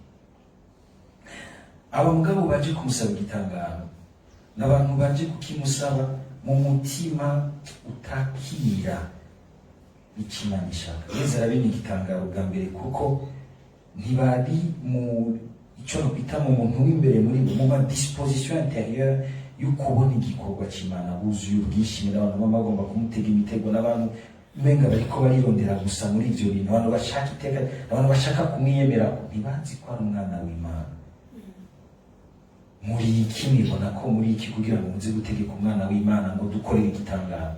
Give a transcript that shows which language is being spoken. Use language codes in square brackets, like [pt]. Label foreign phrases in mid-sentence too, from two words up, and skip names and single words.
[rn] Aba mugabo baje kumusaba igitangaro n'abantu baje kukimusaba mu mutima utakira Imana ishaka. Yesu arabina igitangaro bwa mbere kuko ntibari mu icyo bita mu muntu w'imbere muri mu ma [fr] disposition intérieure [rn] yo kubona igikorwa cy'Imana, buzuye ubwishimira. Abantu bagomba kumutega imitego, n'abantu menga bariko barirondera gusa muri ibyo bintu, abantu bashaka iteka, abantu bashaka kumwiyemera, ntibazi ko ari umwana w'Imana. Muri iki nibona ko muri iki kugira ngo muze gutegeka umwana w'Imana ngo dukorere igitangaro.